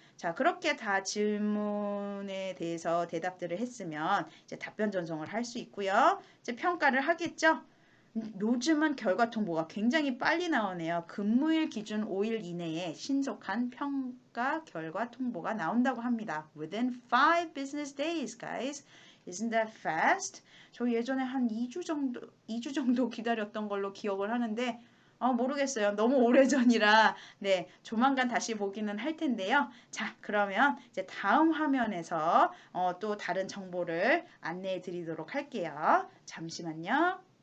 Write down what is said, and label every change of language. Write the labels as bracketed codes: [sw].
[ko] 자, 그렇게 다 질문에 대해서 대답들을 했으면 이제 답변 전송을 할 수 있고요. 이제 평가를 하겠죠. 요즘은 결과 통보가 굉장히 빨리 나오네요. 근무일 기준 5일 이내에 신속한 평가 결과 통보가 나온다고 합니다. [en] Within 5 business days, guys. Isn't that fast? [ko] 저 예전에 한 2주 정도 기다렸던 걸로 기억을 하는데 모르겠어요. 너무 오래전이라 네, 조만간 다시 보기는 할 텐데요. 자, 그러면 이제 다음 화면에서 또 다른 정보를 안내해 드리도록 할게요. 잠시만요.